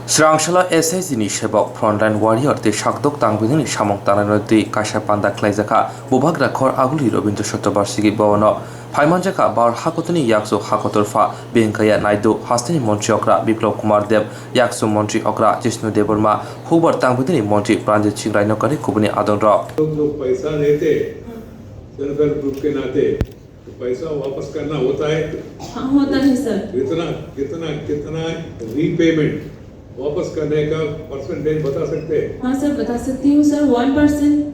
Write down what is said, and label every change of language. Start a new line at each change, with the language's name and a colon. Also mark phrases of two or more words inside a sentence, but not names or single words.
Kok Borok: Srangshala SIG-ni sebok frontline warrior te sakdok tangbini samong tananoti kaisa panda klaijaka bobhagra khor aguli robindra shatobarsigi bawano paimanjaka bar hakotoni yakso hakotorfa benkaya naidu hastini montri okra biplop kumar dev yakso montri okra jishnu deborma hubar tangbini montri pranjit singh rainokari kubuni adonra
Hindi: लोग पैसा देते
English: self help group
Hindi: के नाते तो पैसा वापस करना होता है। हाँ होता है सर। कितना कितना कितना रीपेमेंट वापस करने का परसेंटेज बता सकते हैं? हाँ सर बता सकती हूँ सर 1%।